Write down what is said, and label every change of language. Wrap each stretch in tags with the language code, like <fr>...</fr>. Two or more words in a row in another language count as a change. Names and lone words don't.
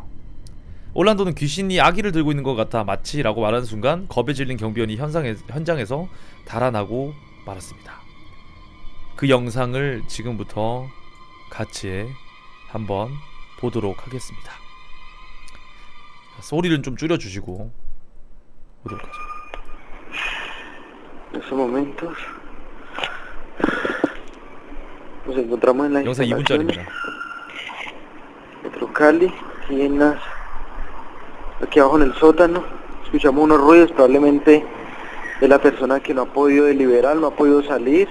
<ko>올란도는 귀신이 아기를 들고 있는 것 같아 마치 라고 말하는 순간 겁에 질린 경비원이 현장에서 달아나고 말았습니다. 그 영상을 지금부터 같이 한번 보도록 하겠습니다. 소리를 좀 줄여주시고 보도록 하죠.</ko> <es>En estos momentos nos encontramos en las</es> <ko>영상</ko> <es>instalaciones</es> <ko>2분짜리입니다.</ko> <es>Metro Cali, aquí abajo en el sótano. Escuchamos unos ruidos, probablemente de la persona que no ha podido deliberar, no ha podido salir.</es>